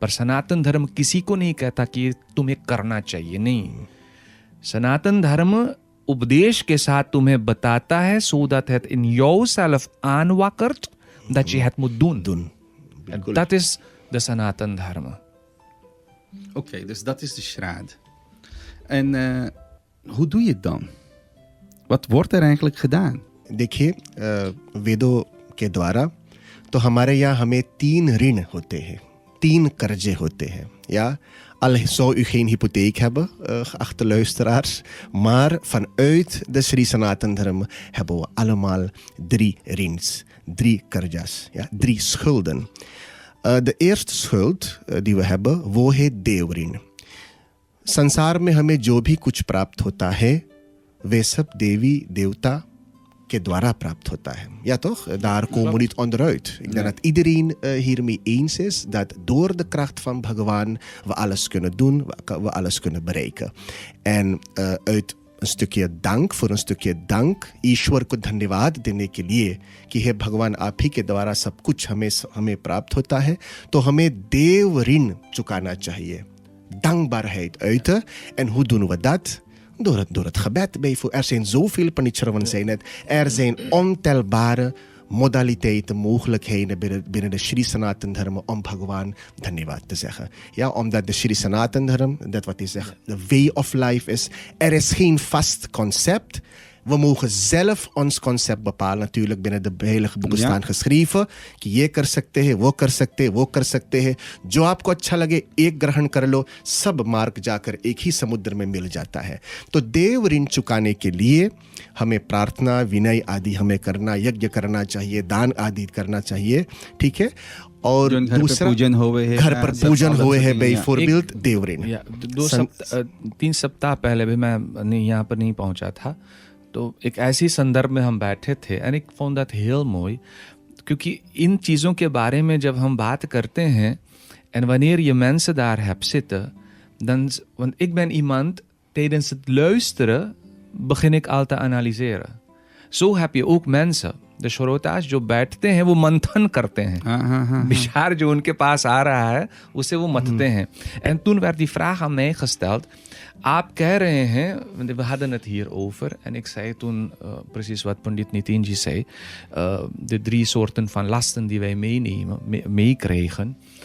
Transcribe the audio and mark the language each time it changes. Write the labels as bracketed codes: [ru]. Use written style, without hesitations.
[hi] पर सनातन धर्म किसी को नहीं कहता कि तुम्हें करना चाहिए. नहीं, सनातन धर्म उपदेश के साथ तुम्हें बताता है, [nl] so dat het in jouzelf aanwakkert dat je het moet doen. En dat is de Sanatan Dharma. Oké, dus dat is de shraad. En hoe doe je het dan? Wat wordt er eigenlijk gedaan? [hi] देखिए वेदों के द्वारा तो हमारे यहाँ हमें 3 ऋण होते हैं, 3 कर्जे होते हैं. [nl] Ja, al zou u geen hypotheek hebben, geachte luisteraars, maar vanuit de Sri Sanatan Dharma hebben we allemaal 3 rins, 3 karjas, ja, 3 schulden. De eerste schuld die we hebben, [hi] वो है देव ऋण. संसार में हमें जो भी कुछ प्राप्त होता है, वे सब देवी देवता के द्वारा प्राप्त होता है. [nl] Ja toch? Daar komen we niet onderuit. Ik denk dat iedereen hiermee eens is dat door de kracht van Bhagavan we alles kunnen doen, we alles kunnen bereiken. En uit een stukje dank, [hi] voor een stukje dank, ईश्वर को धन्यवाद देने के लिए कि हे भगवान आप ही के द्वारा सब कुछ हमें प्राप्त होता है, तो हमें देव ऋण चुकाना चाहिए. [nl] Dankbaarheid uiten. En hoe doen we dat? Door het gebed. Er zijn zoveel, Panichravan zei net, er zijn ontelbare modaliteiten, mogelijkheden binnen de Sri Sanatan Dharma om Bhagavan Dhanyavad te zeggen. Ja, omdat de Sri Sanatan Dharma, dat wat hij zegt, de way of life is. Er is geen vast concept. We mogen zelf ons concept bepalen. Natuurlijk binnen de heilige boeken staan geschreven [hi] कि ये कर सकते हैं, वो कर सकते हैं, वो कर सकते हैं. जो आपको अच्छा लगे एक ग्रहण कर लो, सब मार्ग जाकर एक ही समुद्र में मिल जाता है. तो देव ऋण चुकाने के लिए हमें प्रार्थना, विनय आदि हमें करना, यज्ञ करना चाहिए, दान आदि करना चाहिए. ठीक है. और दूसरा घर पर पूजन हुए है बेफोरबिल्ट देव ऋण. 3 सप्ताह पहले भी मैं यहाँ पर नहीं पहुँचा था, तो एक ऐसी संदर्भ में हम बैठे थे. [nl] एंड ik vond dat heel mooi, [hi] क्योंकि इन चीज़ों के बारे में जब हम बात करते हैं [nl] en wanneer je mensen daar hebt zitten, dan, want ik ben iemand, tijdens het luisteren begin ik al te analyseren. Zo heb je ook mensen, de shrota's [hi] जो बैठते हैं वो मंथन करते हैं. विचार जो उनके पास आ रहा है उसे वो मतते हैं. [nl] En toen werd die vraag aan mij gesteld. [hi] आप कह रहे हैं, [nl] we hadden het hier over, en ik zei toen precies wat Pandit Nitin ji zei, de 3 soorten van lasten die wij meekregen.